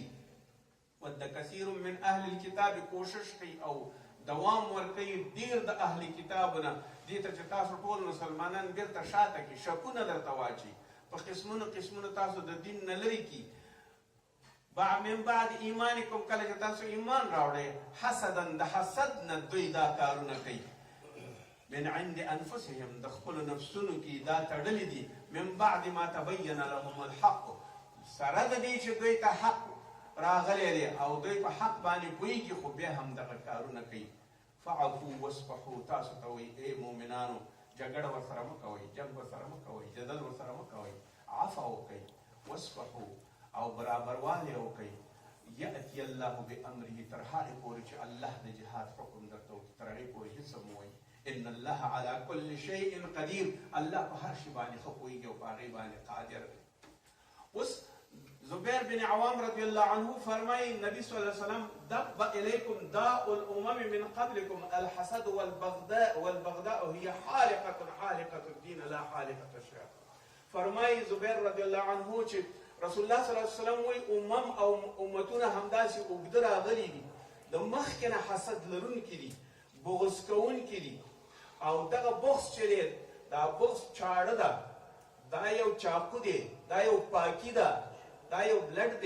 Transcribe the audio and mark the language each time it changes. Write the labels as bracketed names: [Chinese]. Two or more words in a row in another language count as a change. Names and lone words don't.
[Arabic] ود کثیر من اهل الكتاب [Pashto] کوشش کوي او دوام ورکوي ډېر د اهل کتابونه دې ته چې تاسو ټول مسلمانان بیرته شاته کړي، شکونه درته واچي، په قسمونو قسمونو تاسو د دین نه لرې کړي. [Arabic] من بعد ایمانکم [Pashto] کله چې تاسو ایمان راوړئ حسدا د حسد نه دوی دا کارونه کوي. [Arabic] من عند انفسهم [Pashto] د خپلو نفسونو کې دا تړلي دي. [Arabic] من بعد ما تبین لهم الحق [Pashto] سره د دې چې دوی ته حق راغلی دی او دوی په حق باندې پوهېږي خو بیا هم دغه کارونه کوي. [Arabic] فعفو واصفحو [Pashto] تاسو ته وایي ای مؤمنانو جګړه ورسره مه کوئ، جنګ ورسره مه کوئ، جدل ورسره مه کوئ، عفو وکئ، واصفحو او برابروالی وکئ. [Arabic] یأتی الله بامره [Pashto] تر هغې پورې چې الله د جهاد حکم درته وکړي تر هغې پورې هېڅ مه وایي. [Arabic] ان الله على كل شيء قدير [Pashto] الله په هر شي باندې ښه پوهېږي او په هغې باندې قادر دی. [Arabic] اوس زبیر بن عوام رضی الله عنه فرمایي نبی صلی الله علیه وسلم دب الیکم داء الامم من قبلكم الحسد والبغضاء هي حالقة الدين لا حالقة الشر. [Pashto] فرمایي زبیر [Arabic] رضی الله عنه [Pashto] چې رسول الله [Arabic] صلی الله علیه وسلم [Pashto] وایي امم او امتونه همداسې اوږده راغلي دي، د مخکې نه حسد لرونکي دي، بغض کوونکي دي او دغه بغض چې دی دا بغض چاړه ده، دا یو چاقو دی، دا یو پاکي ده، دا یو بلډ دی.